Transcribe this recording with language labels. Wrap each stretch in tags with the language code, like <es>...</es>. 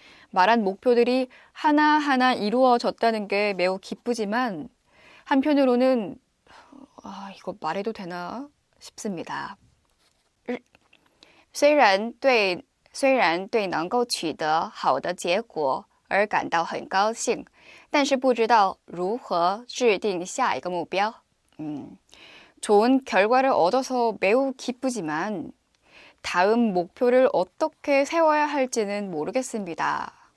<ko>말한 목표들이 하나하나 이루어졌다는 게 매우 기쁘지만 한편으로는 이거 말해도 되나 싶습니다.</ko> <zh>虽然对能够取得好的结果而感到很高兴，但是不知道如何制定下一个目标.</zh> <ko>좋은 결과를 얻어서 매우 기쁘지만 다음 목표를 어떻게 세워야 할지는 모르겠습니다.</ko>